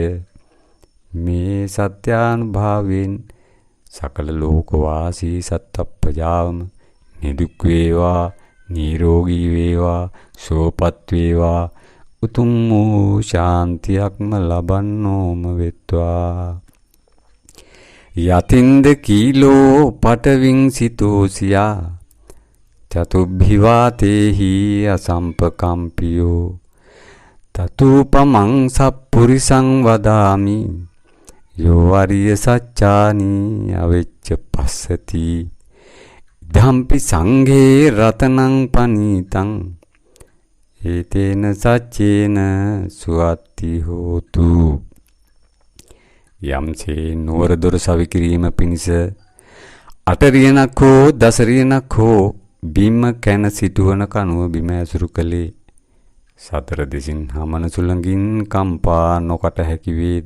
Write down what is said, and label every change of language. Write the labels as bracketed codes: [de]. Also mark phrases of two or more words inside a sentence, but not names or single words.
[si] මේ සත්‍යානුභාවයෙන් සකල ලෝකවාසී සත්ත්වප්‍රජාවම නිදුක් වේවා, නිරෝගී වේවා, සුවපත් වේවා, උතුම් වූ ශාන්තියක්ම ලබන්නෝම වෙත්වා. [pi] යතින්ද කීලෝ පටවින් සිතෝසියා චතුබ්බිවාතේහි අසම්පකම්පියෝ තතුපමං සප්පුරිසං වදාමි යෝ අරිය සච්චානි අවෙච්ච පස්සති ධම්පි සංඝේ රතනං පනීතං ඒතේන සච්චේන සුවත්ති හෝතු. [si] යම්සේ නුවර දොර සවිකිරීම පිණිස අටරියනක් හෝ දසරියනක් හෝ බිම කැන සිටුවන කනුව බිම ඇසුරු කළේ සතර දෙසින් හමන සුළඟින් කම්පා නොකට හැකි වේද.